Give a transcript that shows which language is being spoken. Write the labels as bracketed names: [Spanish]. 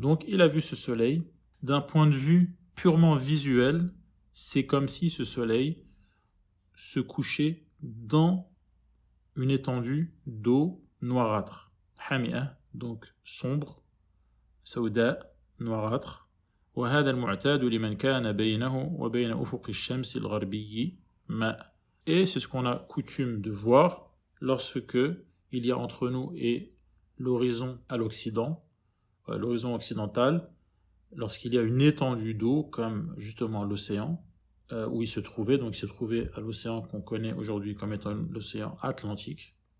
[French] Donc il a vu ce soleil d'un point de vue purement visuel, c'est comme si ce soleil se couchait dans une étendue d'eau noirâtre. Hami'ah, donc sombre, [Arabic] سوداء [French] noirâtre. [Arabic] وهذا المعتاد لمن كان بينه وبين أفق الشمس الغربي ماء. [French] Et c'est ce qu'on a coutume de voir lorsque il y a entre nous et l'horizon à l'Occident, l'horizon occidental, lorsqu'il y a une étendue d'eau comme justement l'océan où il se trouvait, donc il se trouvait à l'océan qu'on connaît aujourd'hui comme étant l'océan Atlantique.